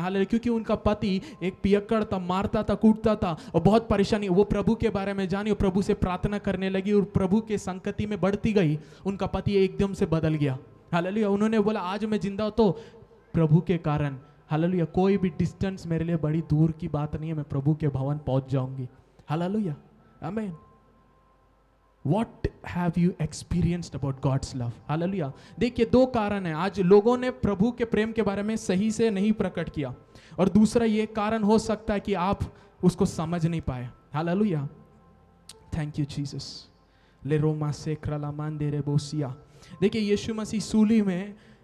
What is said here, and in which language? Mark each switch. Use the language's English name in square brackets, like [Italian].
[Hindi] Hallelujah, क्योंकि उनका पति एक पियक्कड़ था, मारता था, कूटता था और बहुत परेशानी, वो प्रभु के बारे में जानी और प्रभु से प्रार्थना करने लगी और प्रभु के संगति में बढ़ती गई। उनका पति एकदम से बदल गया। हालेलुया, उन्होंने बोला आज मैं जिंदा हूं तो प्रभु के कारण। हालेलुया, कोई भी डिस्टेंस मेरे लिए बड़ी दूर की बात नहीं है, मैं प्रभु के भवन पहुंच जाऊंगी। हालेलुया, आमीन। [English] What have you experienced about God's love? [Hindi] Hallelujah, देखिए 2 कारण है। आज लोगों ने प्रभु के प्रेम के बारे में सही से नहीं प्रकट किया और दूसरा ये कारण हो सकता है कि आप उसको समझ नहीं पाए। Hallelujah, [English] Thank you Jesus. ले रोमा से क्रलामान दे रे बोसिया। [Hindi] देखिए यीशु मसीह सूली में